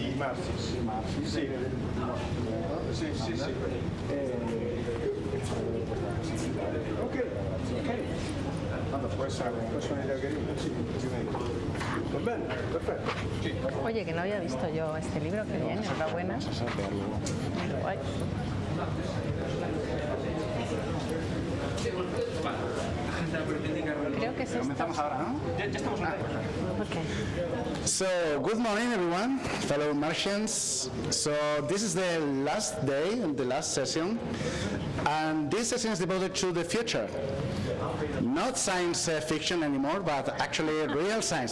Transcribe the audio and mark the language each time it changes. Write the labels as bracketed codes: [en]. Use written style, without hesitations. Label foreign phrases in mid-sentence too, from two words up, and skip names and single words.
[it] Sì. Ok. Può essere un'idea carina, sì. Va bene, perfetto. Sì. [es] Oye, que no había visto yo este libro, que bien, enhorabuena. Guay. Creo que es esto. Comenzamos ahora, ¿no? Ya estamos en [en] Okay. So, good morning, everyone, fellow Martians. So, this is the last day, the last session, and this session is devoted to the future. Not science fiction anymore, but actually real science.